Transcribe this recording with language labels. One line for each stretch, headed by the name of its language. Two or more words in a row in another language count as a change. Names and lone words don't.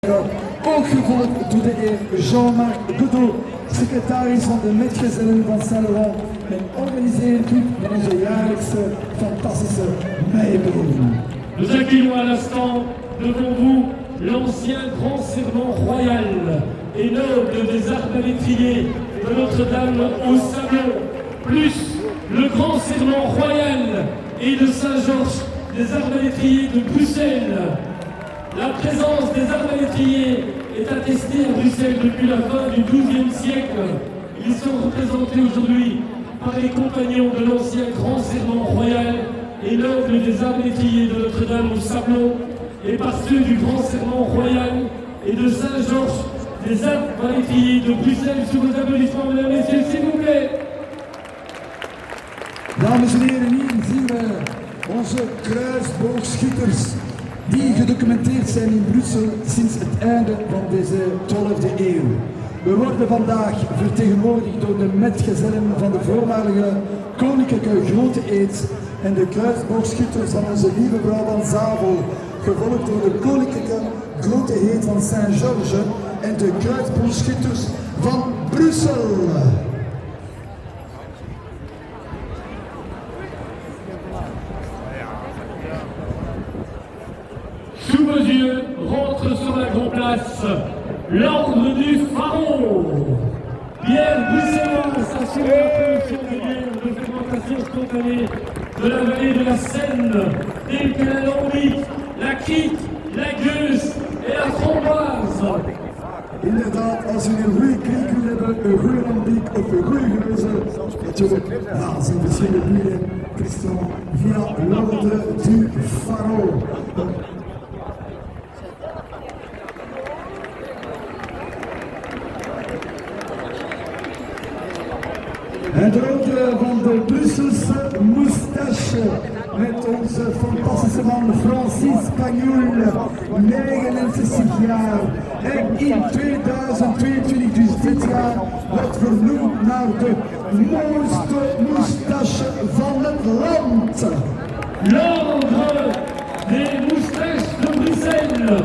Dutch: Ook gevolgd door de heer Jean-Marc Godot, secretaris van de Metgezellen van Saint-Laurent en organiseert van onze jaarlijkse fantastische meiboom.
French: Nous accueillons à l'instant devant vous l'ancien grand serment royal et noble des arbalétriers de Notre-Dame au Sablon, plus le grand serment royal et de Saint-Georges des arbalétriers de Bruxelles. La présence des arbalétriers est attestée à Bruxelles depuis la fin du XIIe siècle. Ils sont représentés aujourd'hui par les compagnons de l'ancien grand serment royal et noble des arbalétriers de Notre-Dame au Sablon et par ceux du grand serment royal et de Saint-Georges des arbalétriers de Bruxelles. Sous vos applaudissements, mesdames et messieurs, s'il vous plaît.
Dutch: Dames en heren, hier zien we onze kruisboogschutters die gedocumenteerd zijn in Brussel sinds het einde van deze 12e eeuw. We worden vandaag vertegenwoordigd door de metgezellen van de voormalige koninklijke Grote Eed en de kruisboogschutters van onze lieve vrouw van Zavel, gevolgd door de koninklijke Grote Eed van Saint-Georges en de kruisboogschutters van Brussel.
French: Sous vos yeux, rentre sur la grande place l'ordre du pharaon. Bière bruxelloise assure la production de bière de fermentation spontanée de la vallée de la Seine, telle que la lambic, la kriek, la gueuse et la framboise.
Dutch: Inderdaad, als u een goede kriek wil hebben, een goede lambiek of een goede geuze, natuurlijk, ja, zijn verschillende bieren, Christian, via l'ordre du pharaon. En de rode van de Brusselse moustache met onze fantastische man Francis Pagnol, 69 jaar. En in 2022, dus dit jaar, wordt vernoemd naar de mooiste moustache van het land.
French: L'ordre des moustaches de Bruxelles.